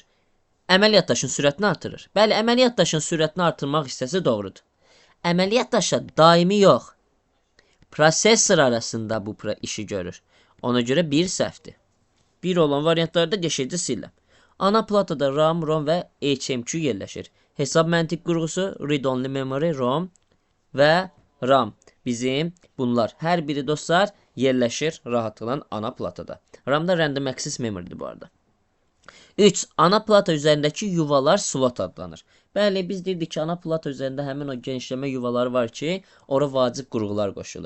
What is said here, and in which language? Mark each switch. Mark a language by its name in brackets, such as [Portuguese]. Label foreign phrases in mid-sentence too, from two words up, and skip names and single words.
[Azerbaijani] Əməli yaddaşın sürətini artırır. Bəli, əməli yaddaşın sürətini artırmaq hissəsi doğrudur. Əməli yaddaşla daimi yox, prosesor arasında bu işi görür. Ona görə 1 səhvdir. 1 olan variantlarda geçici siləm. Ana platada RAM, ROM və HMQ yerləşir. Hesab məntiq qurğusu, [English] read-only memory, [Azerbaijani] ROM və RAM. Bizim bunlar hər biri dostlar yerləşir rahatlıqla ana platada. RAM da [English] random access memory'dir [Azerbaijani] bu arada. 3. Ana plata üzərindəki yuvalar slot adlanır. Bəli, biz deyirdik ki, ana plata üzərində həmin o genişləmə yuvaları var ki, ora vacib qurğular qoşulur.